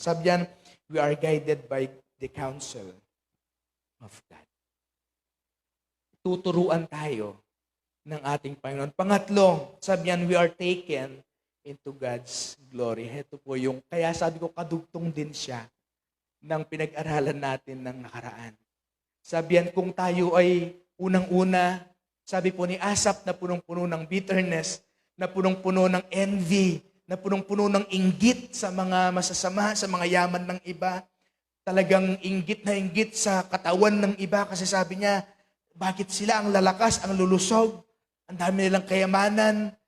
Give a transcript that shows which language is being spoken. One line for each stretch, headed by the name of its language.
Filipino: Sabi yan,
English: we are guided by the counsel of God.
Filipino: Tuturuan tayo ng ating Panginoon. Pangatlo, sabi yan,
English: we are taken into God's glory.
Filipino: Ito po yung, kaya sabi ko, kadugtong din siya ng pinag-aralan natin ng nakaraan. Sabi yan, kung tayo ay unang-una, sabi po ni Asaph na punong-puno ng bitterness, na punong-puno ng envy, na punong-puno ng inggit sa mga masasama, sa mga yaman ng iba, talagang inggit na inggit sa katawan ng iba kasi sabi niya, bakit sila ang lalakas, ang lulusog, ang dami nilang kayamanan.